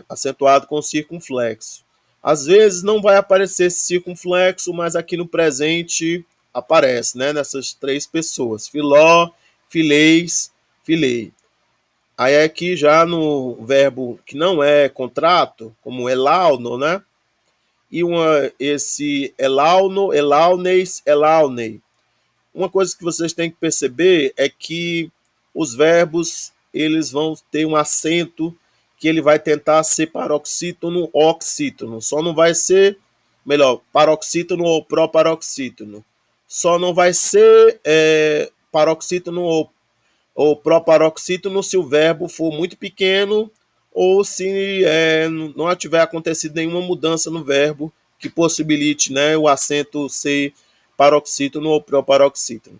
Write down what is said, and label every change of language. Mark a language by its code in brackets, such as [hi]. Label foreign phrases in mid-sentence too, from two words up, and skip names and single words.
[pt] Acentuado com circunflexo. Às vezes não vai aparecer esse circunflexo, mas aqui no presente aparece, né? Nessas três pessoas. [el] φιλῶ, φιλεῖς, φιλεῖ. [pt] Aí aqui já no verbo que não é contrato, como elauno, né? E esse [el] ἐλαύνω, ἐλαύνεις, ἐλαύνει. [pt] Uma coisa que vocês têm que perceber é que os verbos eles vão ter um acento que ele vai tentar ser paroxítono, oxítono. Só não vai ser, paroxítono ou proparoxítono. Só não vai ser paroxítono ou proparoxítono se o verbo for muito pequeno ou se não tiver acontecido nenhuma mudança no verbo que possibilite, né, o acento ser paroxítono ou proparoxítono.